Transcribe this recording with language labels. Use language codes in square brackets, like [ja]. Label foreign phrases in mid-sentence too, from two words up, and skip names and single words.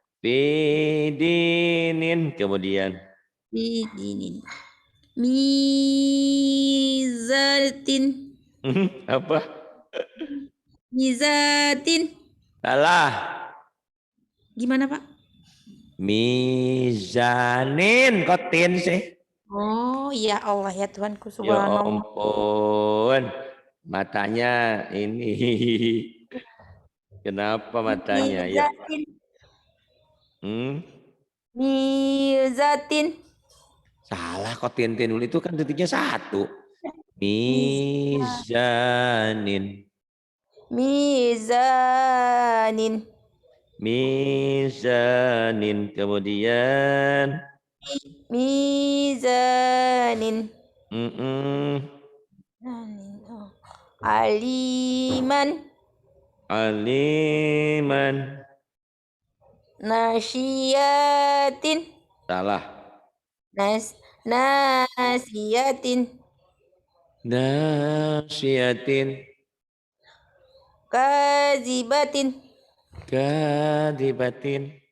[id] Fidinin. Kemudian. Pidinin. Mizatin. Apa? Mizatin. Salah. Gimana, Pak? Mizanin. Kok tin sih? Oh, ya Allah ya Tuhanku Ya subhanallah. ampun. Matanya ini. Kenapa matanya? Ya. Mizatin. Hmm? Mizatin. Salah kok tin dulu itu kan titiknya satu. Miz- Mizanin. Mizanin. Mizanin. Kemudian. Mizanin. Aliman. Aliman. Nasyiatin. Salah. Nasiyatin. Nasyiatin. Kazibatin. Kadibatin.